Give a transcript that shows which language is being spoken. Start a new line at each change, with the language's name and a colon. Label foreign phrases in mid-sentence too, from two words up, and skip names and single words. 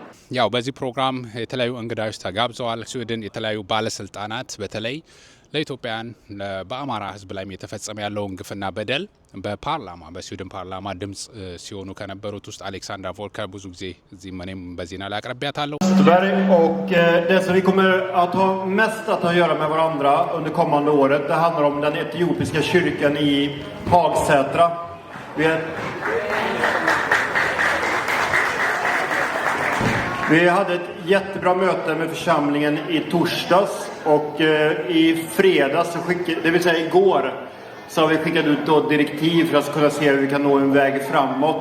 Amharic: ያው በዚህ ፕሮግራም የተለያዩ እንግዳዎች ተጋብዘዋል። ስዊድን የተለያዩ ባለስልጣናት በተለይ ለኢትዮጵያን በአማራ ሕዝብ ላይ የተፈጸመ ያለውን ግፍና በደል በፓርላማ በስዊድን ፓርላማ ድምጽ ሲሆኑ ከነበሩት ውስጥ አሌክሳንድራ ቮልከር ብዙ ጊዜ እዚህ እኔም በዜና ላይ አቅርቢያታለሁ።
Swedish: Och det som vi kommer att ha mest att göra med varandra under kommande året, det handlar om den etiopiska kyrkan i Hagsätra. Vi hade ett jättebra möte med församlingen i torsdags och i fredags, det vill säga igår, så har vi skickat ut då direktiv för att kunna se hur vi kan nå en väg framåt.